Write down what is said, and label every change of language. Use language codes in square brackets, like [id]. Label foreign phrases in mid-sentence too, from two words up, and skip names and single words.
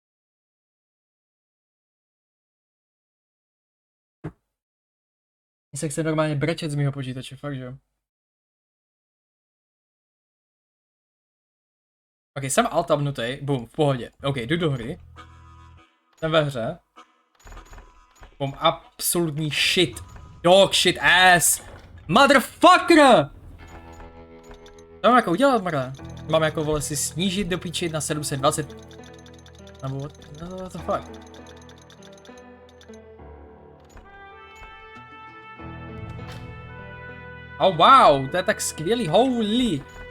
[cs] Mně se chce normálně brečet z mýho počítače, fakt, že jo. OK, jsem altabnutý, boom, v pohodě. OK, jdu do hry. Jsem ve hře. Boom, absolutní shit. [en] Dog shit ass. Motherfucker! [cs] Co mám jako udělat, mrle? Mám jako, vole, si snížit do píči na 720. Nebo [en] what the fuck? Oh wow, [cs] to je tak skvělý, holy.